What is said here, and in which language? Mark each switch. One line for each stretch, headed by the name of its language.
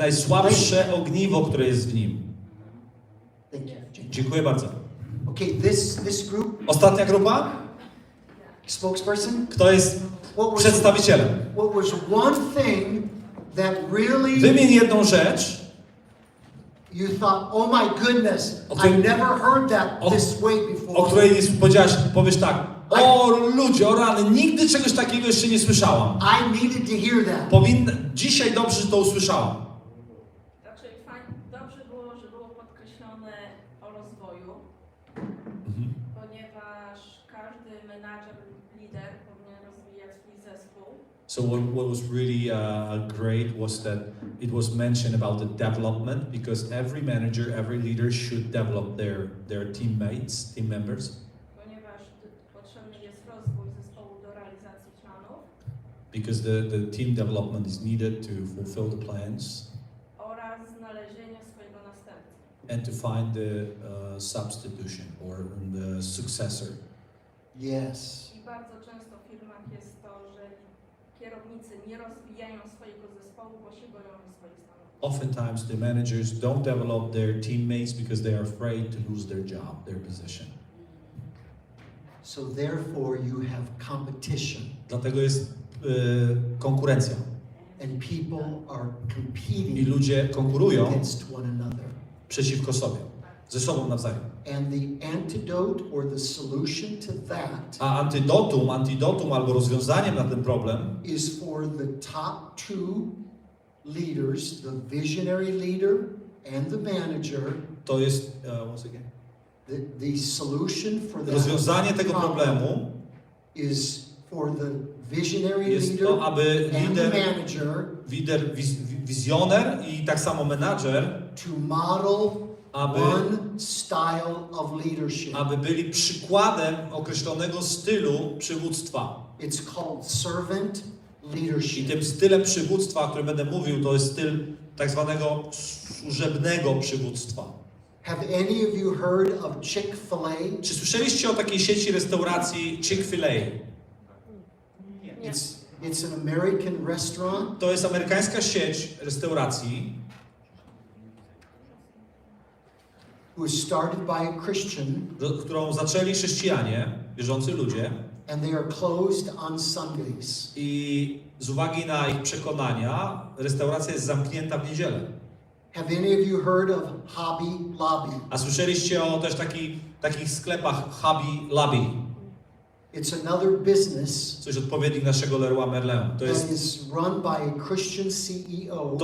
Polish: najsłabsze ogniwo, które jest w nim.
English: Thank you.
Polish: Dziękuję bardzo.
English: Okay, this group
Polish: Ostatnia grupa?
English: spokesperson.
Polish: Kto jest przedstawicielem?
English: What was one thing that really
Polish: Wymień jedną rzecz,
English: you thought, oh my goodness, Okay. I never heard that O- this way o before.
Polish: której powiesz tak: o ludzie, o rany, nigdy czegoś takiego jeszcze nie słyszałam. I needed to hear that. Dzisiaj dobrze, że to usłyszałam. Znaczy, dobrze było, że było podkreślone o rozwoju, ponieważ każdy menadżer, lider powinien rozwijać swój zespół.
English: So what was really great was that it was mentioned about the development, because every manager, every leader should develop their teammates, team members,
Polish: Ponieważ potrzebny jest rozwój zespołu do realizacji planów
English: because the team development is needed to fulfill the plans
Polish: oraz znalezienie swojego następcy.
English: and to find the substitution or the successor. Yes.
Polish: I bardzo często w firmach jest to, że kierownicy nie rozwijają swojego zespołu, bo się boją o swoje stanowisko.
English: Oftentimes the managers don't develop their teammates because they are afraid to lose their job, their position. So therefore you have competition
Polish: Dlatego jest konkurencja
English: and people are
Polish: i
English: competing
Polish: ludzie konkurują
English: against one another.
Polish: przeciwko sobie, ze sobą nawzajem.
English: And the antidote or the solution to that
Polish: A antidotum albo rozwiązaniem na ten problem
English: is for the top two leaders, the visionary leader and the manager.
Polish: to jest
English: once again, The solution for that
Polish: rozwiązanie tego
English: problem
Polish: problemu
English: is for the visionary
Polish: jest
English: leader
Polish: to, aby
English: and the manager
Polish: wizjoner i tak samo menadżer,
English: to model
Polish: aby
English: one style of leadership.
Polish: aby byli przykładem określonego stylu przywództwa.
English: It's called servant
Polish: I
English: leadership.
Polish: tym stylem przywództwa, o którym będę mówił, to jest styl tak zwanego służebnego przywództwa.
English: Have any of you heard of Chick-fil-A?
Polish: Czy słyszeliście o takiej sieci restauracji Chick-fil-A?
English: It's an American restaurant.
Polish: To jest amerykańska sieć restauracji,
English: Who was started by a Christian,
Polish: którą zaczęli chrześcijanie, wierzący ludzie,
English: and they are closed on Sundays.
Polish: i z uwagi na ich przekonania restauracja jest zamknięta w niedzielę.
English: Have any of you heard of Hobby Lobby?
Polish: A słyszeliście o też takich sklepach Hobby Lobby?
English: It's another business
Polish: Coś odpowiednik naszego Leroy Merlin.
English: that is run by a Christian CEO.